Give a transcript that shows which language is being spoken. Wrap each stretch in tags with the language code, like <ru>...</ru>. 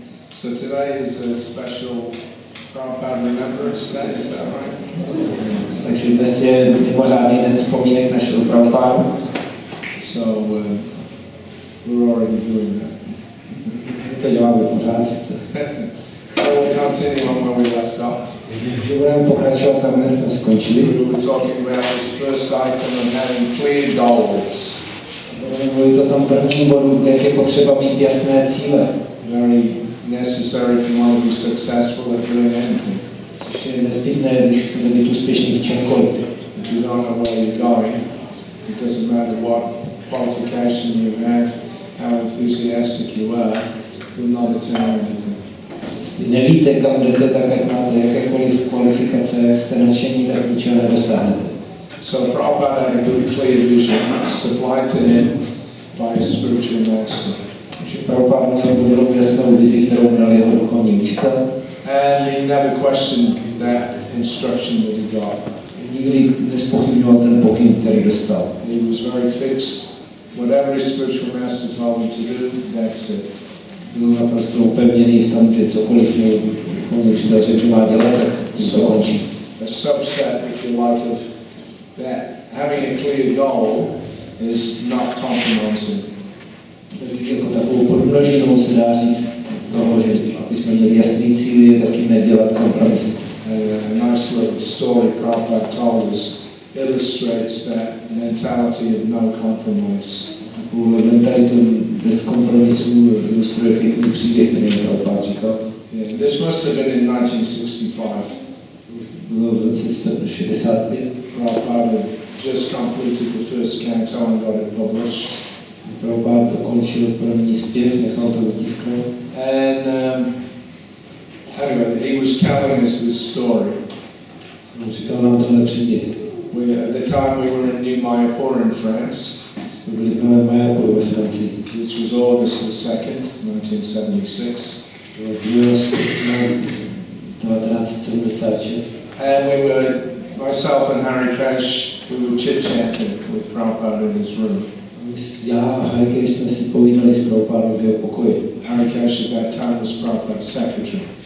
<en>So today is a special Prabhupada Remembrance Day, is that right?</en> <cs>Takže dnes je mimořádný den vzpomínek našeho Prabhupádu.</cs> <en>So we're already doing that.</en> <cs>To děláme pořád sice.</cs> <en>So we continue on where we left off.</en> <cs>Takže budeme pokračovat tam, kde jsme skončili.</cs> <en>We were talking about this first item of having clear goals.</en> <cs>Budeme mluvit o tom prvním bodu, jak je potřeba mít jasné cíle.</cs> <en>Very necessary if you want to be successful at doing anything.</en> <cs>Což je nezbytné, když chcete být úspěšní v čemkoliv.</cs> <en>If you don't know where you're going, it doesn't matter what qualification you have, how enthusiastic you are, you'll not attain anything.</en> <cs>Jestli nevíte, kam jdete, tak ať máte jakékoliv kvalifikace, jak jste nadšení, tak ničeho nedosáhnete.</cs> <en>So Prabhupada had a good clear vision supplied to him by his spiritual master.</en> <cs>Takže Prabhupada měl dobrou jasnou vizi, kterou dal jeho duchovní učitel.</cs> <en>And he never questioned that instruction that he got.</en> <cs>Nikdy nezpochybňoval ten pokyn, který dostal.</cs> <en>He was very fixed. Whatever his spiritual master told him to do, that's it.</en> <cs>Byl naprosto upevněný v tom, že cokoliv měl duchovní učitel řekl, má dělat, tak tím to končí.</cs> <en>A subset, if you like, of that having a clear goal is not compromising.</en> <cs>Jako takovou podmnožinou se dá říct toho, že aby jsme měli jasný cíl, je taky nedělat kompromis.</cs> <en>A nice little story Prabhupada told us illustrates that mentality of no compromise.</en> <cs>Takovou mentalitu bez kompromisů ilustruje pěkný příběh, který Prabhupada říkal.</cs> <en>Yeah, this must have been in 1965.</en> <cs>Bylo v roce 65.</cs> <en>Prabhupada just completed the first canto and got it published.</en> <cs>Prabhupada dokončil první zpěv, nechal to vytisknout.</cs> <en>And anyway, he was telling us this story.</en> <cs>On říkal nám tohle příběh.</cs> <en>At the time we were in New Mayapur in France.</en> <cs>Jsme byli v Novém Mayapuru ve Francii.</cs> <en>This was August the 2nd, 1976.</en> <cs>Bylo 2. srpna 1976.</cs> <en>And we were, myself and Harikash, we were chit-chatting with Prabhupada in his room.</en> <cs>Já a Harikesh jsme si povídali s Prabhupádou v jeho pokoji.</cs> <en>Harikash at that time was Prabhupada's secretary.</en>